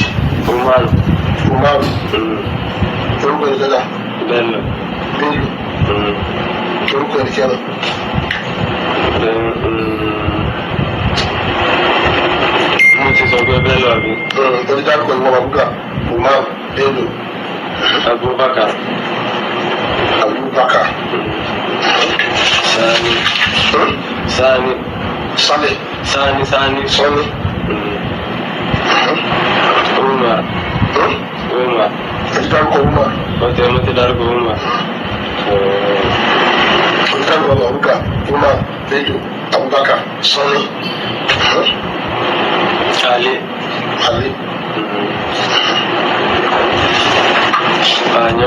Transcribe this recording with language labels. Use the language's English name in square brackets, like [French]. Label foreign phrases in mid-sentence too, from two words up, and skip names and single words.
[Yoruba] Umar. Umar. Orúkọ ẹni kẹta? Bẹ́ẹ̀ lọ. Bello. Kí orúkọ ẹni kẹrin? Mo ti sọ pé bẹ́ẹ̀ lọ àbí. Orí dárúkọ ìwọ Bàbúgà, Umar, Bello. Abubakar. Abubakar. Sani. Sani. Saleh. Sani. Sani. Umar. Umar. Orí dárúkọ Umar. Mo ti dárúkọ Umar. Orí dárúkọ Bàbúgà, Umar, Bello, Abubakar, Sani. Ali. Ali. Panyo.